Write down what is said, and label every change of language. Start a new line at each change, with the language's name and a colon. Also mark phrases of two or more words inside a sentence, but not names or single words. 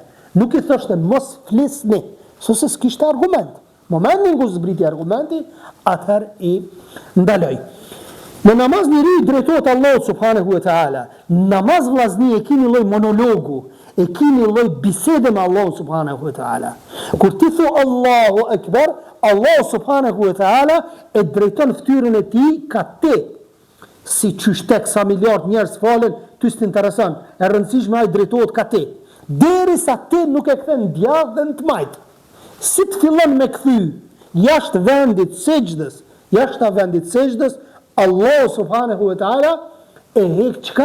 Albanian: Nuk I thoshte mos flisni, se s'kishte argument. Momentin kur zbriti argumenti, atëherë I ndaloi. Në namaz njeriu I drejtohet Allahut
Arabic: سبحانه وتعالى.
Albanian: Namaz vllazni e keni lloj monologu, e keni lloj bisede me Allahun
Arabic: سبحانه وتعالى.
Albanian: Kur ti thu
Arabic: الله أكبر,
Albanian: Allah
Arabic: سبحانه وتعالى
Albanian: e drejton fytyrën e tij ka te. Si qysh tek sa miliard njerëz falen, ty s'të intereson. E rëndësishme ai drejtohet ka te. Derisa te nuk e kthen djathtë dhe në të majt. Si të fillon me kthy jashtë vendit sejdës, Allah
Arabic: سبحانه وتعالى
Albanian: e hek çka?